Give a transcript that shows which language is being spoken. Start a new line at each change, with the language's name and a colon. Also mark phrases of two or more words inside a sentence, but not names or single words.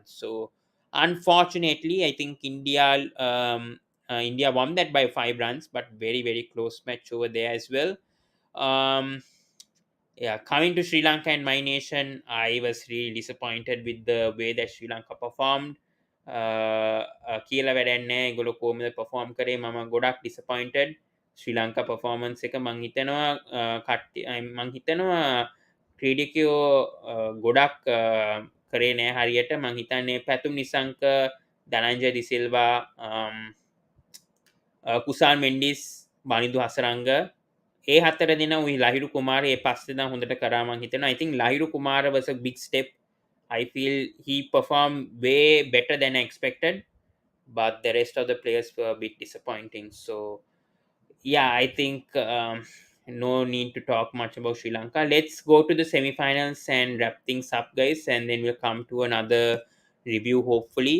English: So, unfortunately, I think India won that by 5 runs, but very, very close match over there as well. Um, yeah, coming to Sri Lanka and my nation, I was really disappointed with the way that Sri Lanka performed.
Sinhala: කියලා වැඩක් නැහැ. ඒගොල්ලෝ කොහොමද perform කරේ, මම ගොඩක් disappointed. ශ්‍රී ලංකා performance එක මං හිතනවා මං හිතනවා ක්‍රීඩකයෝ ගොඩක් කරේ නෑ හරියට. මං හිතන්නේ පැතුම් නිසංක, ධනංජය දිසිල්වා, කුසාන් මෙන්ඩිස්, බනිදු හසරංග, ඒ හතර දෙන උයි ලහිරු කුමාර ඒ පස්සේ දා හොඳට කරා මං හිතනවා.
English: I think ලහිරු කුමාර was a big step. I feel he performed way better than I expected, but the rest of the players were a bit disappointing. So yeah, I think no need to talk much about Sri Lanka. Let's go to the semi-finals and wrap things up, guys, and then we'll come to another review, hopefully.